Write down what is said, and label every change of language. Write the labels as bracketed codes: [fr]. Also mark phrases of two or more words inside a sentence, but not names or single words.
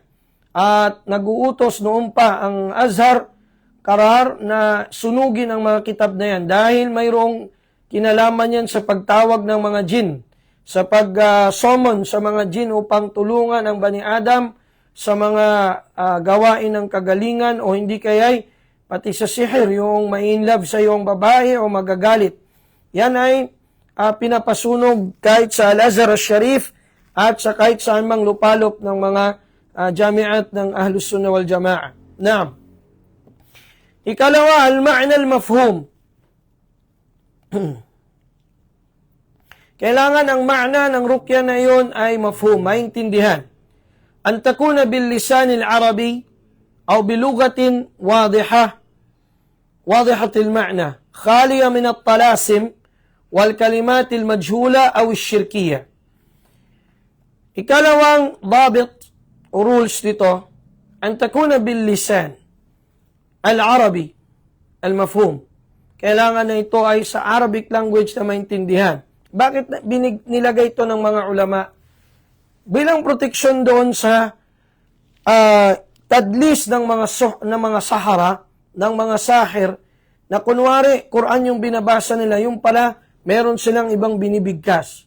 [tl] At nag-uutos noon pa ang Azhar Karar na sunugin ang mga kitab na yan dahil mayroong kinalaman yan sa pagtawag ng mga jinn, sa pag-summon sa mga jinn upang tulungan ang [ar] بني آدم [tl] sa mga gawain ng kagalingan o hindi kaya'y pati sa sihir, yung ma-inlove sa iyong babae o magagalit. Yan ay pinapasunog kahit sa Al-Azhar al-Sharif at sa kahit saan mang lupalop ng mga jamiat ng Ahlus Sunnah wal Jama'a. Naam. [ar] Ikalawa, المعنى المفهوم. [tl] Kailangan ang ma'na ng rukya na iyon ay mafhum, maintindihan. [ar] أن تكون باللسان العربي أو بلغة واضحة المعنى، خالية من الطلاسم والكلمات المجهولة أو شركية. [tl] Ikalawang dabit o rules dito, [ar] أن تكون باللسان العربي المفهوم. [tl] Kailangan na ito ay sa [en] Arabic language [tl] na maintindihan. Bakit nilagay ito ng mga ulama? Bilang proteksyon doon sa tadlis ng mga sahara, ng mga sahir, na kunwari, Quran yung binabasa nila, yung pala, meron silang ibang binibigkas.